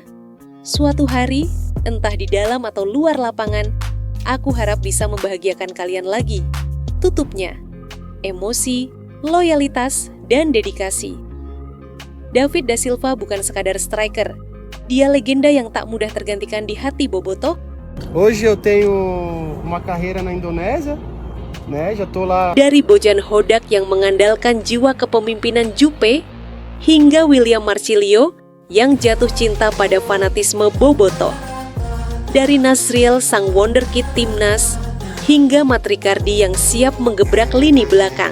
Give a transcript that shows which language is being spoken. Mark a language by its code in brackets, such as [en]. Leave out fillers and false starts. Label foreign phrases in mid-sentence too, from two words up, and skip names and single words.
[id] Suatu hari, entah di dalam atau luar lapangan, aku harap bisa membahagiakan kalian lagi. Tutupnya, emosi, loyalitas, dan dedikasi. David da Silva bukan sekadar striker. Dia legenda yang tak mudah tergantikan di hati Bobotoh. [pt] Hoje eu tenho uma carreira na Indonésia, né? Já tô lá. [id] Dari Bojan Hodak yang mengandalkan jiwa kepemimpinan Jupe, hingga William Marcilio yang jatuh cinta pada fanatisme Bobotoh. Dari Nasriel sang wonderkid timnas, hingga Matrikardi yang siap menggebrak lini belakang.